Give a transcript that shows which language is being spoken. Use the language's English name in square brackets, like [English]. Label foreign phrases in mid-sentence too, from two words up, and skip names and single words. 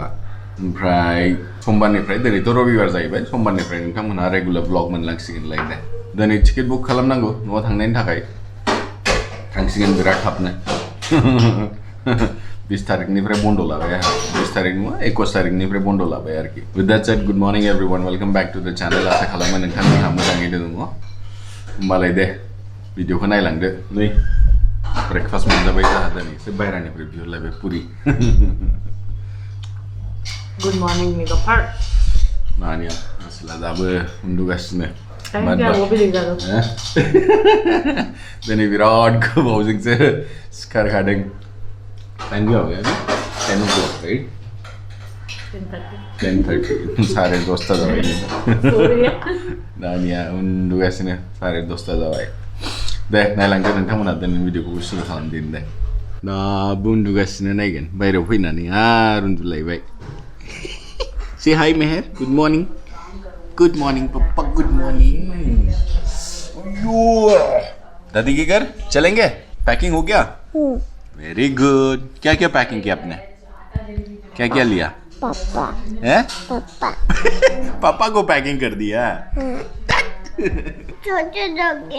[Bodo] ओमफ्राय समबारनिफ्राय दिनैथ' रबिबार जाहैबाय. समबारनिफ्राय नोंथांमोनहा रेगुलार ब्लग मोनलांसिगोनलाय दे. दिनै टिकेट बुक खालामनांगौ न'आव थांनायनि थाखाय. थांसिगोन बिराद थाबनो. 20 तारिखनिफ्राय बन्द लाबाय आंहा. 20 तारिख नङा 21 तारिखनिफ्राय बन्द लाबाय आरोखि. [English] with that said good morning everyone. welcome back to the channel. [Bodo] आशा खालामो नोंथांमोनहा मोजाङैनो दङ. होमबालाय दे भिडिअखौ नायलांदो. नै ब्रेकफास्ट मोनजाबाय जोंहा दिनै. एसे बायह्रानिफ्राय बिहरलायबाय पुरि. [English] Good morning, Mega Park. [Bodo] नानिया आसोला दाबो उन्दुगासिनो. दिनै बिराद गोबावजोंसो सिखारखादों. टाइम जाबाय 10 [English] o'clock right? [Bodo] 10:30 10:30 जाबाय. नानिया उन्दुगासिनो 10:30 जाबाय. दे नायलांदो नोंथांमोनहा दिनै भिडिअखौ सुरु खालामदिनि दे. दाबो उन्दुगासिनो नायगोन. बायह्रायाव फैनानै आरो उन्दुलायबाय. [English] Say hi Meher. Good morning. Good morning Papa. Good morning. [Hindi] दादी के घर चलेंगे? पैकिंग हो गया? [English] very good. [Hindi] क्या क्या पैकिंग किया आपने? क्या क्या लिया? पापा. हैं? पापा. पापा को पैकिंग कर दिया. छोटे डॉगी.